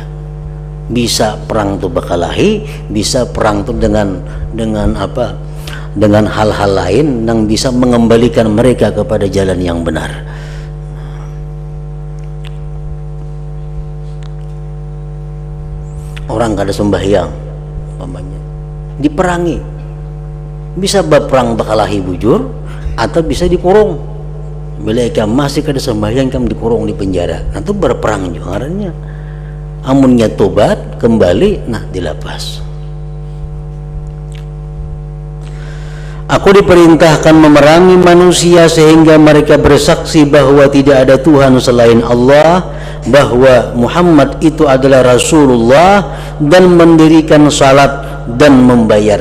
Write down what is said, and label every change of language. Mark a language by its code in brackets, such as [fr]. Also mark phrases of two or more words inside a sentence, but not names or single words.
[bjn] Bisa perang itu bakalahi, bisa perang itu dengan apa? [id] Dengan hal-hal lain yang bisa mengembalikan mereka kepada jalan yang benar. [bjn] Orang kada sembahyang umpamanya diperangi, bisa berperang bakalahi bujur atau bisa dikurung. Bila ikam masih kada sembahyang, ikam dikurung di penjara, nanti berperang juga ngarannya. Amunnya tobat kembali, nah dilepas. [id] Aku diperintahkan memerangi manusia sehingga mereka bersaksi bahwa tidak ada Tuhan selain Allah, bahwa Muhammad itu adalah Rasulullah, dan mendirikan salat dan membayar.